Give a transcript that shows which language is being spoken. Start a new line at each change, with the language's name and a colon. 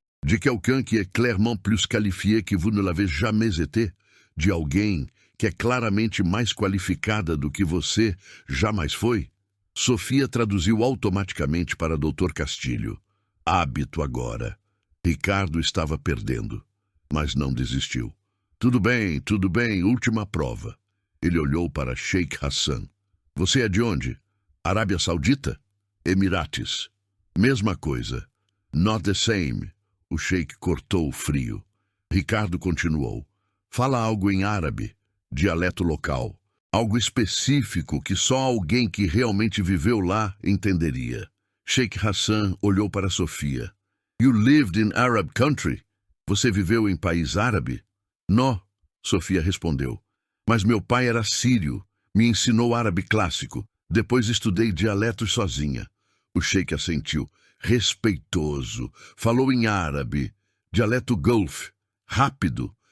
French: De quelqu'un qui est clairement plus qualifié que vous ne l'avez jamais été.
Portuguese: De alguém que é claramente mais qualificada do que você jamais foi. Sofia traduziu automaticamente para Dr. Castilho. Hábito agora. Ricardo estava perdendo, mas não desistiu. Tudo bem, última prova. Ele olhou para Sheikh Hassan. Você é de onde? Arábia Saudita? Emirates. Mesma coisa.
English: Not the same.
Portuguese: O Sheikh cortou frio. Ricardo continuou. Fala algo em árabe, dialeto local. Algo específico que só alguém que realmente viveu lá entenderia. Sheikh Hassan olhou para Sofia.
English: You lived in Arab country?
Portuguese: Você viveu em país árabe? Não, Sofia respondeu. Mas meu pai era sírio, me ensinou árabe clássico. Depois estudei dialetos sozinha. O Sheikh assentiu. Respeitoso. Falou em árabe. Dialeto Gulf. Rápido.